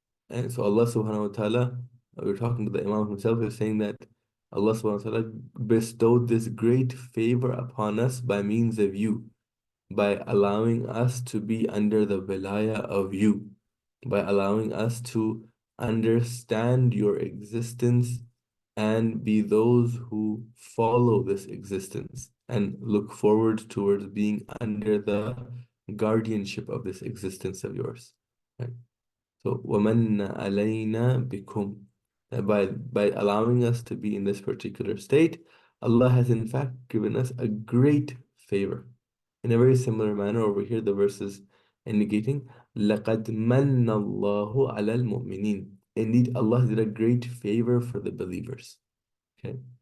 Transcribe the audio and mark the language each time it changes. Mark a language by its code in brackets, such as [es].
[en] And so Allah subhanahu wa ta'ala, we're talking to the Imam himself, is saying that Allah subhanahu wa ta'ala bestowed this great favor upon us by means of you, by allowing us to be under the wilaya of you, by allowing us to understand your existence and be those who follow this existence and look forward towards being under the guardianship of this existence of yours. Right? [ar] So, وَمَنَّ عَلَيْنَا بِكُمْ. [en] By allowing us to be in this particular state, Allah has in fact given us a great favor. In a very similar manner, over here, the verse is indicating, [ar] لَقَدْ مَنَّ اللَّهُ عَلَى الْمُؤْمِنِينَ. [en] Indeed, Allah did a great favor for the believers. Okay.